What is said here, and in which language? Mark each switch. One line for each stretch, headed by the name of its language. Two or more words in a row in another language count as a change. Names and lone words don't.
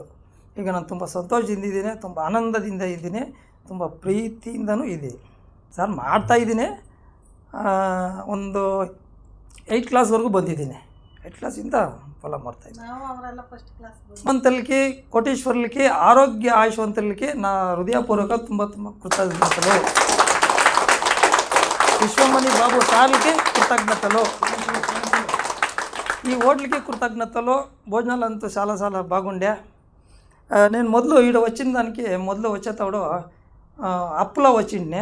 Kannada: ಈಗ ನಾನು ತುಂಬ ಸಂತೋಷದಿಂದ ಇದ್ದೀನಿ, ತುಂಬ ಆನಂದದಿಂದ ಇದ್ದೀನಿ, ತುಂಬ ಪ್ರೀತಿಯಿಂದನೂ ಇದ್ದೀನಿ ಸರ್. ಮಾಡ್ತಾಯಿದ್ದೀನಿ. ಒಂದು 8 ಕ್ಲಾಸ್ವರೆಗೂ ಬಂದಿದ್ದೀನಿ. 8 ಕ್ಲಾಸಿಂದ ಫಾಲೋ ಮಾಡ್ತಾಯಿದ್ದೀನಿ. ಶ್ರೀಮಂತಲಿಕ್ಕೆ, ಕೋಟೇಶ್ವರಲಿಕ್ಕೆ, ಆರೋಗ್ಯ ಆಯುಷ್ವಂತಲಿಕ್ಕೆ ನಾ ಹೃದಯಪೂರ್ವಕ ತುಂಬ ಕೃತಜ್ಞತೆಗಳು.
Telugu: విశ్వమణి బాబు సార్కి కృతజ్ఞతలు. ఈ హోటల్కి కృతజ్ఞతలు. భోజనాలు అంతా చాలా బాగుండే. నేను మొదలు ఈడ వచ్చిన దానికి మొదలు వచ్చేటప్పుడు అప్పులో వచ్చిండే.